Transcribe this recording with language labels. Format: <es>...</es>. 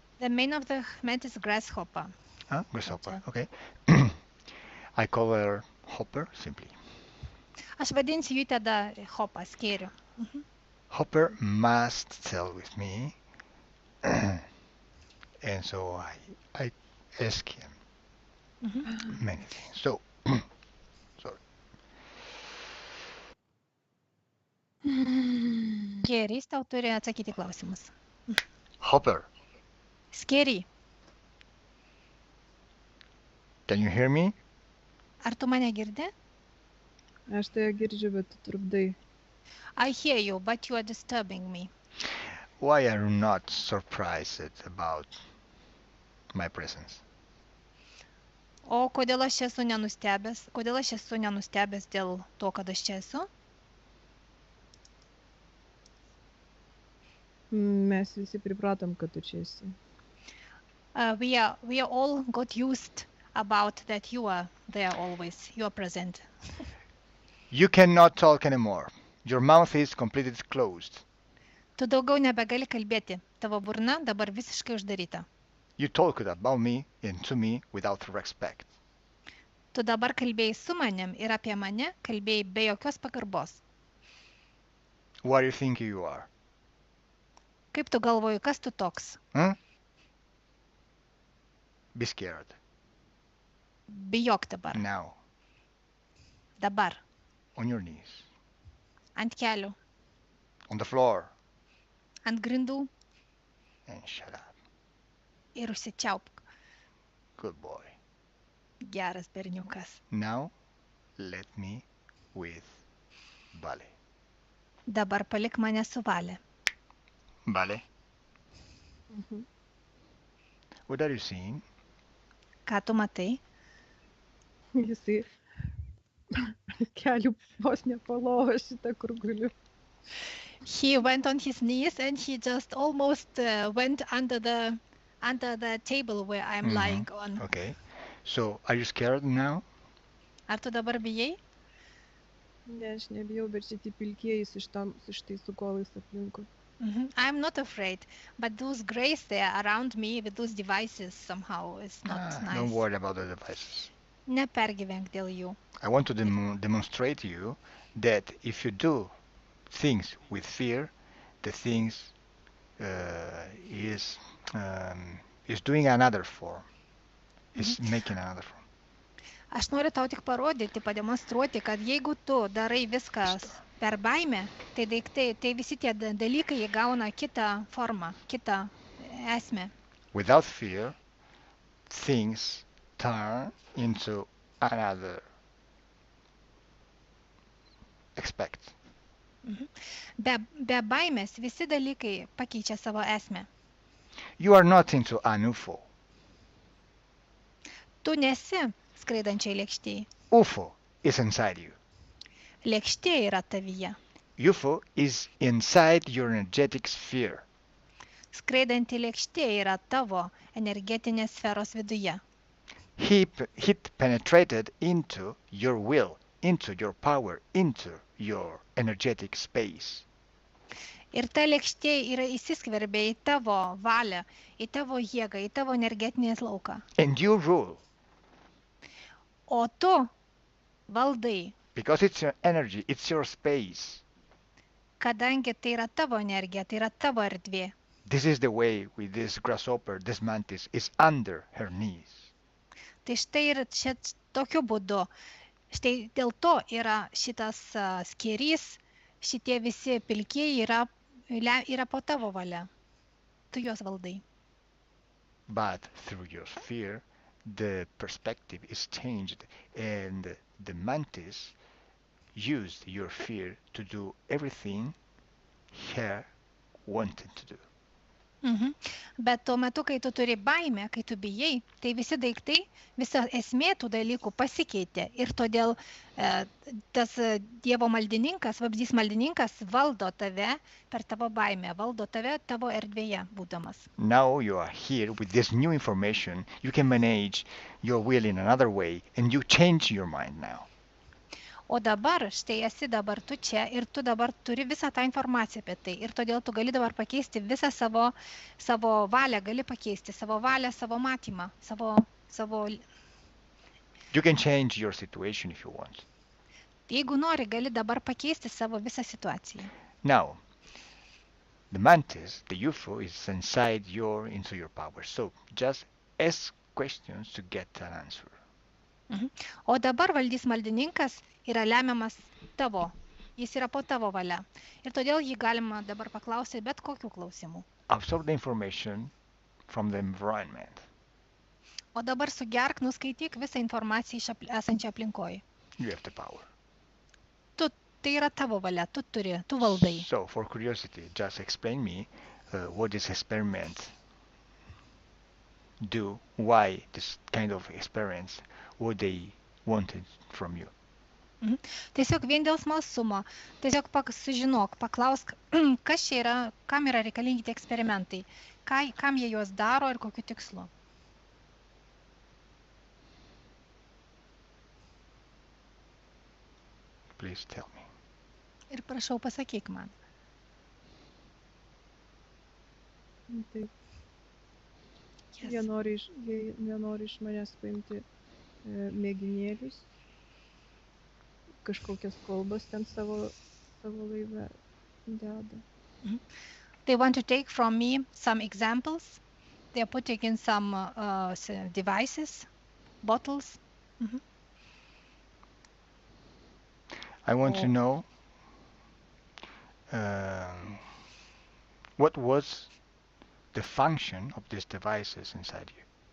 <en>The name of the mantis is grasshopper. Grasshopper, okay. I call her Hopper simply.</en> <lt>Aš vadinsiu jį tada hopą, skėriu.</lt> <en>Hopper must tell with me. And so I ask him many things. So, sorry.</en> <lt>Skėris tau turi atsakyti klausimus.</lt> <en>Hopper,</en> <lt>Skėri,</lt> <en>can you hear me?</en> <lt>ar tu mane girdi? Aš tai girdžiu, bet tu trukdai.</lt> <en>I hear you, but you are disturbing me. Why are you not surprised about my presence?</en> <lt>O kodėl aš esu nenustebęs? Kodėl aš esu nenustebęs dėl to, kad aš čia esu? Mes visi pripratom, kad tu čia esi.</lt> <en>We are all got used about that you are there always. You are present. You cannot talk anymore. Your mouth is completely closed.</en> <lt>Tu daugiau nebegali kalbėti. Tavo burna dabar visiškai uždaryta.</lt> <en>You talked about me and to me without respect.</en> <lt>Tu dabar kalbėjai su manim ir apie mane kalbėjai be jokios pagarbos.</lt> <en>What do you think you are?</en> <lt>Kaip tu galvoji, kas tu toks?</lt> <en>Be scared.</en> <lt>Bijok dabar.</lt> <en>Now,</en> <lt>Dabar.</lt> <en>on your knees,</en> <lt>Ant kelių.</lt> <en>on the floor,</en> <lt>Ant grindų</lt> <en>and shut up.</en> <lt>ir užsičiaupk.</lt> <en>Good boy.</en> <lt>Geras berniukas.</lt> <en>Now, let me with Vale.</en> <lt>Dabar palik mane su Valė.</lt> <en>Vale, what are you seeing?</en> <lt>Ką tu matai? Jisai kelių vos nepalova šitą, kur guliu.</lt> <en>He went on his knees and he just almost went under the table where I'm lying on. Okay. So, are you scared now?</en> <lt>Ar tu dabar bijai? Ne, aš nebijau, bet šitie pilkieji su šitais sukolais aplinkui.</lt> <en>I'm not afraid, but those grays there around me with those devices somehow is not nice. Don't worry about the devices.</en> <lt>Nepergyvenk dėl jų.</lt> <en>I want to demonstrate to you that if you do things with fear, the things is doing another form. Is making another form.</en> <lt>Aš noriu tau tik parodyti, pademonstruoti, kad jeigu tu darai viskas per baimę, tai daiktai, tai visi tie dalykai įgauna kitą formą, kitą esmę.</lt> <en>Without fear, things turn into another aspect.</en> <lt>Be baimės visi dalykai pakeičia savo esmę.</lt> <en>You are not into an UFO.</en> <lt>Tu nesi skraidančiai lėkštėj.</lt> <en>UFO is inside you.</en> <lt>Lėkštė yra tavyje.</lt> <en>UFO is inside your energetic sphere.</en> <lt>Skraidanti lėkštė yra tavo energetinės sferos viduje.</lt> <en>It penetrated into your will, into your power, into your energetic space.</en> <lt>Ir ta lėkštė yra įsiskverbė į tavo valią, į tavo jėgą, į tavo energetinės lauką.</lt> <en>And you rule.</en> <lt>O tu valdai,</lt> <en>Because it's your energy, it's your space.</en> <lt>kadangi tai yra tavo energija, tai yra tavo erdvė.</lt> <en>This is the way with this grasshopper, this mantis, is under her knees.</en> <lt>Tai štai ir tokiu būdu, štai dėl to yra šitas skėrys, šitie visi pilkieji yra po tavo valia. Tu juos valdai.</lt> <en>But through your fear, the perspective is changed, and the mantis used your fear to do everything her wanted to do.</en> <lt>Bet tuo metu, kai tu turi baimę, kai tu bijai, tai visi daiktai, visa esmė tų dalykų pasikeitė. Ir todėl tas Dievo maldininkas, vabzdys maldininkas valdo tave per tavo baimę, valdo tave tavo erdvėje būdamas.</lt> <en>Now you are here with this new information. You can manage your will in another way, and you change your mind now.</en> <lt>O dabar, štai esi dabar tu čia ir tu dabar turi visą tą informaciją apie tai. Ir todėl tu gali dabar pakeisti visą savo valią, gali pakeisti savo valią, savo matymą, savo...</lt> <en>You can change your situation if you want.</en> <lt>Jeigu nori, gali dabar pakeisti savo visą situaciją.</lt> <en>Now, the mantis, the UFO, is into your power. So just ask questions to get an answer.</en> <lt>O dabar valdys maldininkas yra lemiamas tavo. Jis yra po tavo valia. Ir todėl jį galima dabar paklausyti bet kokių klausimų.</lt> <en>Absorb the information from the environment.</en> <lt>O dabar sugerk, nuskaityk visą informaciją esančią aplinkoje.</lt> <en>You have the power.</en> <lt>Tai yra tavo valia, tu valdai.</lt> <en>So, for curiosity, just explain me what this experiment do, why this kind of experience, what they wanted from you.</en> <lt>Tiesiog vien dėl smalsumo, tiesiog sužinok, paklausk, kas čia yra, kam yra reikalingi tie eksperimentai, kam jie juos daro ir kokiu tikslu.</lt> <en>Please tell me.</en> <lt>Ir prašau, pasakyk man. Taip.</lt> <en>Yes.</en> <lt>Jie nenori iš manęs paimti mėginėlius, kažkokias kolbas ten savo laive deda.</lt> <en>They want to take from me some examples. They are putting in some devices, bottles. I want to know what was the function of these devices inside you.</en>